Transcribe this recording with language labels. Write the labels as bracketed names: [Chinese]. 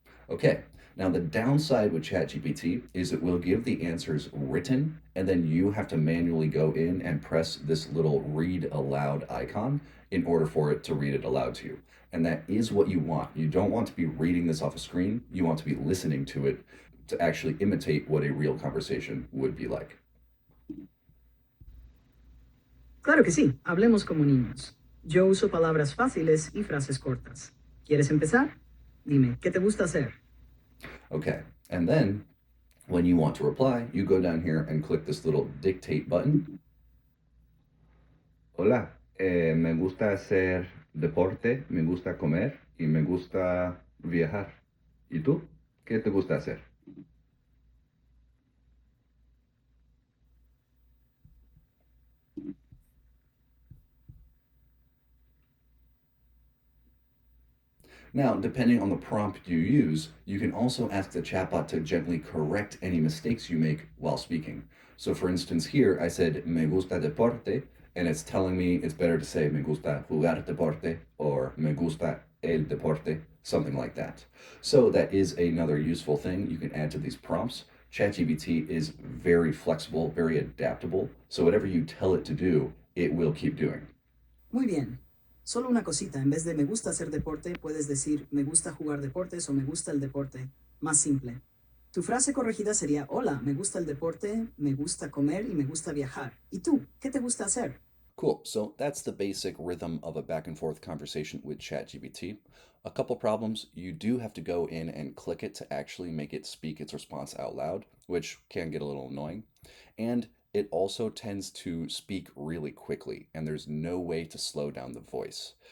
[English] Okay, now the downside with ChatGPT is it will give the answers written, and then you have to manually go in and press this little read aloud icon in order for it to read it aloud to you. And that is what you want. You don't want to be reading this off a screen, you want to be listening to it to actually imitate what a real conversation would be like. [Spanish] Claro que sí, hablemos como niños. Yo uso palabras fáciles y frases cortas. ¿Quieres empezar? Dime, ¿qué te gusta hacer? [English] Okay, and then when you want to reply, you go down here and click this little dictate button. [Spanish] Hola, me gusta hacer deporte, me gusta comer y me gusta viajar. ¿Y tú? ¿Qué te gusta hacer? [English] Now, depending on the prompt you use, you can also ask the chatbot to gently correct any mistakes you make while speaking. So, for instance, here I said, [Spanish] me gusta deporte, [English] and it's telling me it's better to say, [Spanish] me gusta jugar deporte, [English] or [Spanish] me gusta el deporte, [English] something like that. So, that is another useful thing you can add to these prompts. ChatGPT is very flexible, very adaptable, so whatever you tell it to do, it will keep doing. [Spanish] Muy bien. Solo una cosita, en vez de me gusta hacer deporte, puedes decir me gusta jugar deportes o me gusta el deporte. Más simple. Tu frase corregida sería, hola, me gusta el deporte, me gusta comer y me gusta viajar. ¿Y tú? ¿Qué te gusta hacer? [English] Cool. So that's the basic rhythm of a back and forth conversation with ChatGPT. A couple problems. You do have to go in and click it to actually make it speak its response out loud, which can get a little annoying. And it also tends to speak really quickly, and there's no way to slow down the voice.